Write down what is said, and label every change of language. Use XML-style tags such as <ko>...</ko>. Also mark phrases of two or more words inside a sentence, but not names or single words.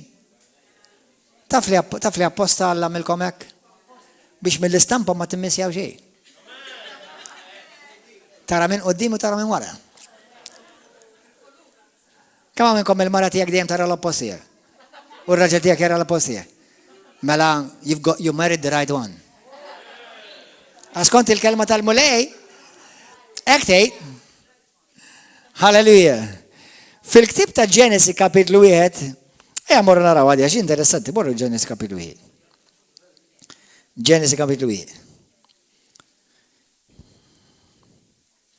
<mt>Taf li apposta Alla għamilkom hekk? Biex mill-istampa ma timmissjaw xejn. Tara minn qoddim u tara minn wara. Kemm minnkom il-mara tiegħek dejjem tara l-oppost tiegħek? U r-raġel tiegħek jara l-oppost tiegħek? Mela</mt> <en>you married the right one.</en> <mt>Skont il-kelma tal-mulej, hekk tgħid. Halleluja. Fil-ktib ta' Ġenesi kapitlu 1, morru naraw għadja, xi interessanti, morru Ġenesi kapitlu 1. Ġenesi kapitlu 1.</mt>